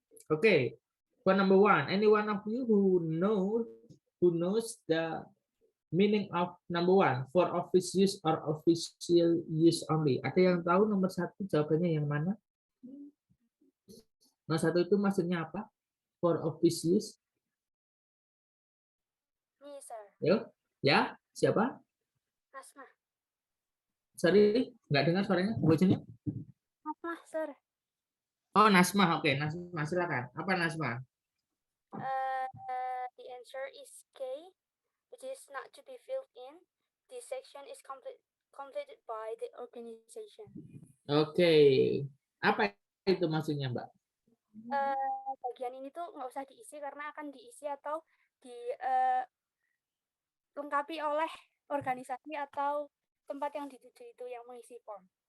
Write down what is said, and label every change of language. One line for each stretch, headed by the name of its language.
English: Okay, for number one, any one of you who knows the meaning of number one, for office use or official use only?
Indonesian: Ada yang tahu nomor satu jawabannya yang mana? Nomor satu itu maksudnya apa?
English: For office use? Me, sir.
Indonesian: Yuk, ya, siapa? Asma.
English: Sorry,
Indonesian: nggak dengar suaranya, bocahnya.
English: Asma, sir.
Indonesian: Oh, Nasma, oke, Nasma, silakan. Apa Nasma?
English: The answer is K, which is not to be filled in. This section is completed by the organization.
Indonesian: Oke, apa itu maksudnya, Mbak? Bagian ini tuh nggak usah diisi karena akan diisi atau dilengkapi oleh organisasi atau tempat yang dituju itu yang mengisi form.